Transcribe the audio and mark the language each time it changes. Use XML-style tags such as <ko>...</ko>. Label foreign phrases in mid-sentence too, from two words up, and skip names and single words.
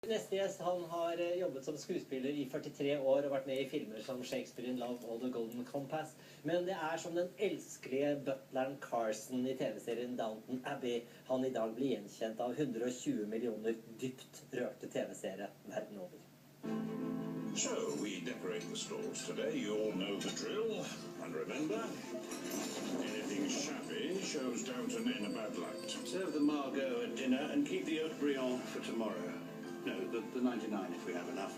<no>Neste gjest, han har jobbet som skuespiller i 43 år og vært med i filmer som Shakespeare in Love og The Golden Compass. Men det er som den elskelige butleren Carson i TV-serien Downton Abbey han i dag blir gjenkjent av 120 millioner dypt rørte TV-seere verden over.</no> <en>So, we decorate the stalls today. You all know the drill. And remember, anything shabby shows Downton in a bad light. Serve the Margot at dinner and keep the oat brillant for tomorrow. No, the 99 if we have enough.</en>